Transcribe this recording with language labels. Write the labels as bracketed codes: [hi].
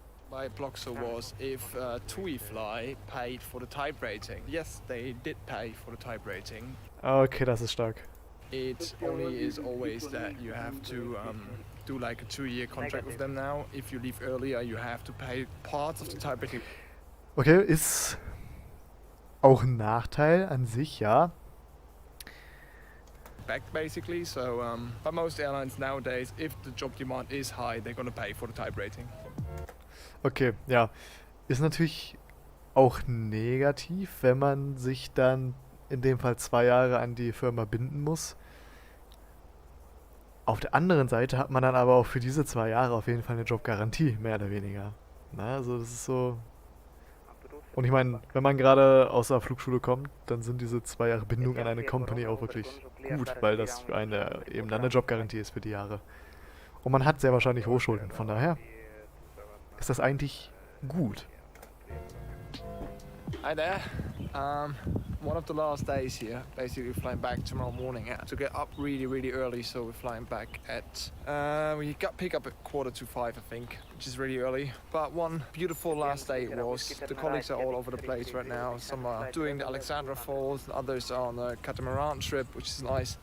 [en] My bloxer was if TUI Fly paid for the type rating. Yes, they did pay for the type rating. [de] Okay, das ist stark. [en] It only is always that you have to do like a 2-year contract with them now. If you leave earlier, you have to pay parts of the type rating. [de] Okay, ist auch ein Nachteil an sich, ja. [en] back basically. So, but most airlines nowadays, if the job demand is high, they're gonna pay for the type rating. [de] Okay, ja. Ist natürlich auch negativ, wenn man sich dann in dem Fall 2 Jahre an die Firma binden muss. Auf der anderen Seite hat man dann aber auch für diese 2 Jahre auf jeden Fall eine Jobgarantie, mehr oder weniger. Na, also das ist so... Und ich meine, wenn man gerade aus der Flugschule kommt, dann sind diese 2 Jahre Bindung an eine Company auch wirklich gut, weil das für eine eben dann eine Jobgarantie ist für die Jahre. Und man hat sehr wahrscheinlich Hochschulden, von daher ist das eigentlich gut. [en] Hi there. One of the last days here. Basically, we're flying back tomorrow morning. I have to get up really early, so we're flying back at. We got pick up at 4:45, I think, which is really early. But one beautiful last day it was. The colleagues are all over the place right now. Some are doing the Alexandra Falls, others are on a catamaran trip, which is nice.